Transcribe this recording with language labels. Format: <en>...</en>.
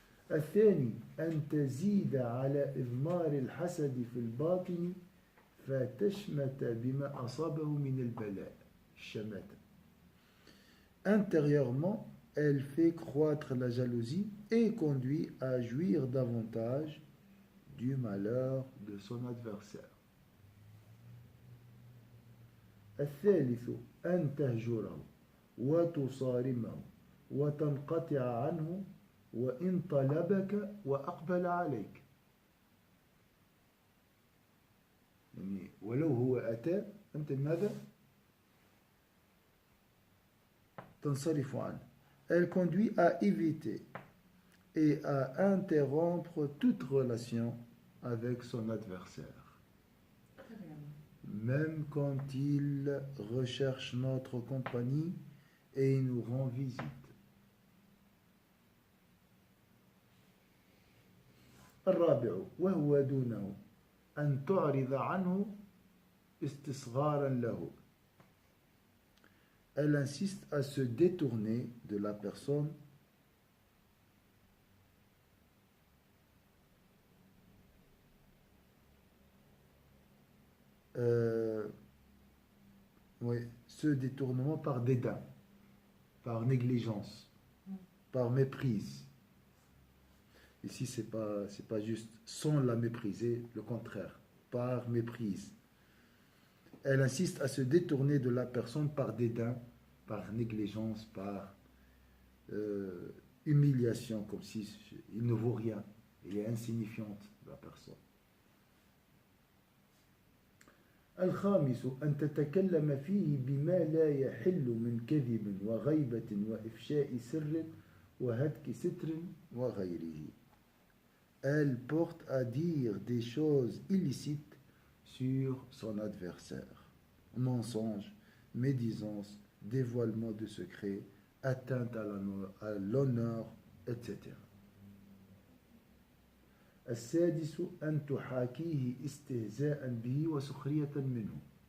<ar>الثاني أن تزيد على إضمار الحسد في الباطن فتشمت بما أصابه من البلاء الشماتة. Intérieurement,</ar> <fr>elle fait croître la jalousie et conduit à jouir davantage du malheur de son adversaire.</fr> <ar>الثالث أن تهجره وتصارمه وتنقطع عنه وإن طلبك وأقبل عليك. يعني ولو هو أتى أنت ماذا؟ تنصرف عنه.</ar> <fr>Elle conduit à éviter et à interrompre toute relation avec son adversaire. Très bien. Même quand il recherche notre compagnie et il nous rend visite.</fr> <ar>الرابع وهو دونه أن تعرض عنه استصغارا له.</ar> <fr>Elle insiste à se détourner de la personne oui, ce détournement par dédain, par négligence, par méprise. Ici, c'est pas juste sans la mépriser, le contraire, par méprise. Elle insiste à se détourner de la personne par dédain, par négligence, par humiliation, comme si il ne vaut rien, il est insignifiante, la personne.</fr> <ar>الخامس أن تتكلم فيه بما لا يحل من كذب وغيبة وإفشاء سر وهتك ستر وغيره.</ar> <fr>Elle porte à dire des choses illicites sur son adversaire. Mensonge, médisance, dévoilement de secrets, atteinte à l'honneur, etc.</fr> <ar>السادس أن تحاكيه استهزاء به وسخرية منه.</ar>